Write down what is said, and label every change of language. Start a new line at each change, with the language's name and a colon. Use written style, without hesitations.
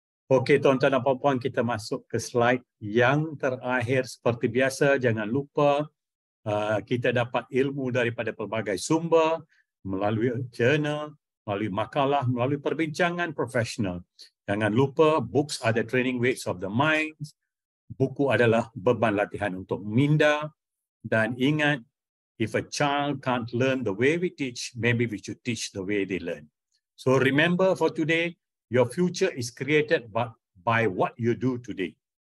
Malay: Okey, tuan-tuan dan puan-puan, kita masuk ke slide yang terakhir. Seperti biasa, jangan lupa kita dapat ilmu daripada pelbagai sumber, melalui jurnal, melalui makalah, melalui perbincangan profesional. Jangan lupa,
English: books are the training weights of the mind.
Malay: Buku adalah beban latihan untuk minda. Dan ingat,
English: if a child can't learn the way we teach, maybe we should teach the way they learn. So remember for today, your future is created by what you do today.